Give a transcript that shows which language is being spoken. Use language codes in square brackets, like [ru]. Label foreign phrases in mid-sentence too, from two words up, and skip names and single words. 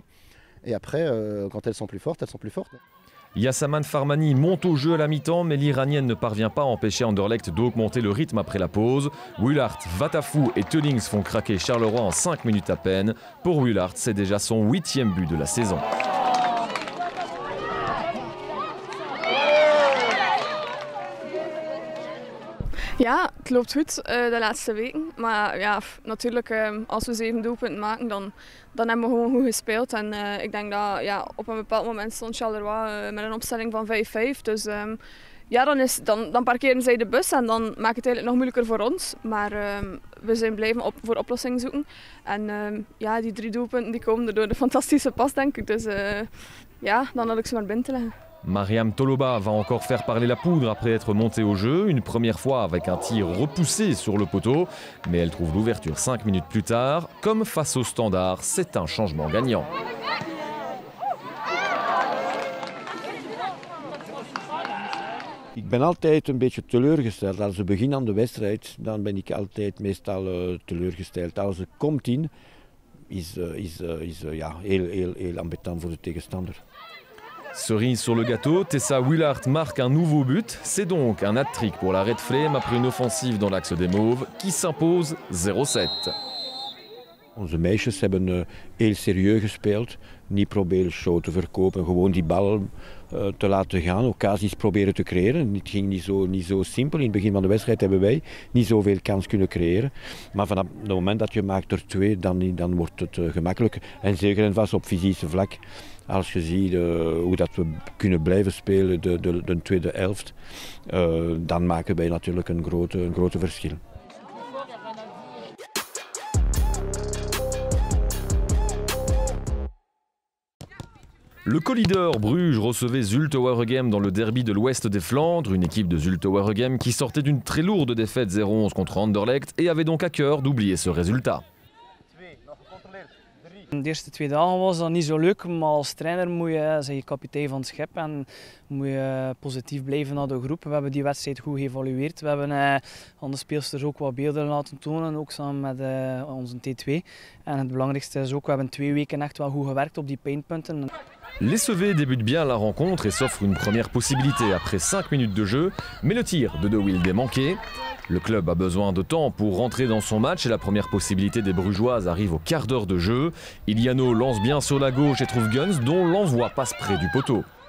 [fr] Et après, quand elles sont plus fortes, elles sont plus fortes. Yasaman Farmani monte au jeu à la mi-temps, mais l'Iranienne ne parvient pas à empêcher Anderlecht d'augmenter le rythme après la pause. Willaert, Vatafou et Teulings font craquer Charleroi en 5 minutes à peine. Pour Willaert, c'est déjà son 8e but de la saison. [nl] Ja, het loopt goed de laatste weken. Maar ja, natuurlijk, als we 7 doelpunten maken, dan hebben we gewoon goed gespeeld. En ik denk dat ja, op een bepaald moment stond Charleroi met een opstelling van 5-5. Dus ja, dan parkeren zij de bus en dan maakt het eigenlijk nog moeilijker voor ons. Maar we zijn blijven voor oplossingen zoeken. En ja, die 3 doelpunten die komen door de fantastische pas, denk ik. Dus ja, dan had ik ze maar binnen te leggen. [fr] Mariam Toloba va encore faire parler la poudre après être montée au jeu, une première fois avec un tir repoussé sur le poteau, mais elle trouve l'ouverture 5 minutes plus tard. Comme face au Standard, c'est un changement gagnant. [nl] Ik ben altijd een beetje teleurgesteld. Als we beginnen aan de wedstrijd, dan ben ik altijd meestal teleurgesteld. Als het komt in, is ja, heel ambetant voor de tegenstander. [fr] Cerise sur le gâteau, Tessa Willaert marque un nouveau but. C'est donc un hat-trick pour la Red Flame après une offensive dans l'axe des Mauves qui s'impose 0-7. [nl] Onze meisjes hebben heel serieus gespeeld. Niet proberen show te verkopen, gewoon die bal te laten gaan, occasions proberen te creëren. Het ging niet zo simpel. In het begin van de wedstrijd hebben wij niet zoveel kans kunnen creëren. Maar vanaf het moment dat je maakt er 2, dan wordt het gemakkelijk. En zeker en vast op fysische vlak. Als je ziet hoe dat we kunnen blijven spelen de tweede helft, dan maken wij natuurlijk een grote verschil. [fr] Le co-leader Bruges recevait Zulte Waregem dans le derby de l'Ouest des Flandres, une équipe de Zulte Waregem qui sortait d'une très lourde défaite 0-11 contre Anderlecht et avait donc à cœur d'oublier ce résultat. [nl] De eerste 2 dagen was dat niet zo leuk, maar als trainer moet je, zeg je kapitein van het schip en moet je positief blijven naar de groep. We hebben die wedstrijd goed geëvalueerd. We hebben aan de speelsters ook wat beelden laten tonen, ook samen met onze T2. En het belangrijkste is ook, we hebben 2 weken echt wel goed gewerkt op die pijnpunten. [fr] Les Sevets débutent bien la rencontre et s'offrent une première possibilité après 5 minutes de jeu, mais le tir de De Wilde est manqué. Le club a besoin de temps pour rentrer dans son match et la première possibilité des Brugeoises arrive au quart d'heure de jeu. Iliano lance bien sur la gauche et trouve Guns dont l'envoi passe près du poteau.